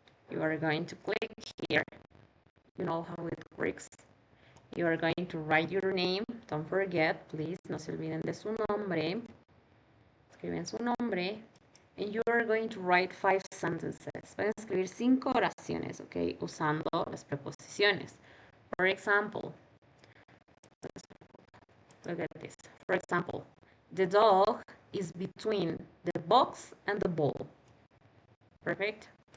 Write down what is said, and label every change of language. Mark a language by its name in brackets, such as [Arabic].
[English] You are going to click here. You know how it works. You are going to write your name. Don't forget, please, [Spanish] no se olviden de su nombre. Escriben su nombre. [English] And you are going to write 5 sentences. [Spanish] Van a escribir 5 oraciones, ¿ok? Usando las preposiciones. [English] For example, look at this. For example, the dog is between the box and the ball. Perfect?